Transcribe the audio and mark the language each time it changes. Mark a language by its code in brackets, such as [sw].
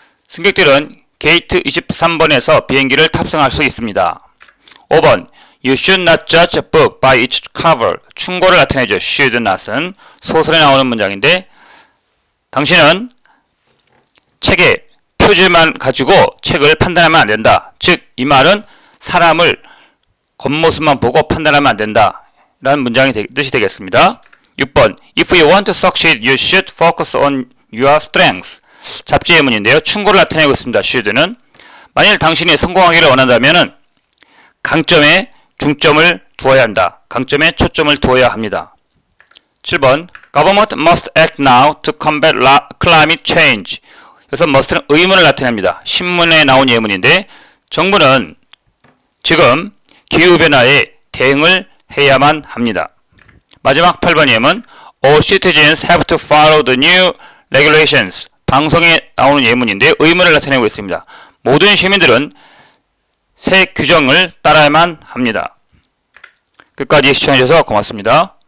[ko] 승객들은 게이트 23번에서 비행기를 탑승할 수 있습니다. [en] 5번 You should not judge a book by its cover. [ko] 충고를 나타내죠. should not은 소설에 나오는 문장인데 당신은 책의 표지만 가지고 책을 판단하면 안 된다. 즉, 이 말은 사람을 겉모습만 보고 판단하면 안 된다. 라는 문장이 뜻이 되겠습니다. [en] 6번 If you want to succeed, you should focus on your strengths. [ko] 잡지 예문인데요. 충고를 나타내고 있습니다. should는 만일 당신이 성공하기를 원한다면 강점에 중점을 두어야 한다. 강점에 초점을 두어야 합니다. [en] 7번 Government must act now to combat climate change. [ko] 그래서 must는 의문을 나타냅니다. 신문에 나온 예문인데 정부는 지금 기후변화에 대응을 해야만 합니다. 마지막 8번 예문 [en] All citizens have to follow the new regulations. [ko] 방송에 나오는 예문인데 의문을 나타내고 있습니다. 모든 시민들은 새 규정을 따라야만 합니다. 끝까지 시청해주셔서 고맙습니다.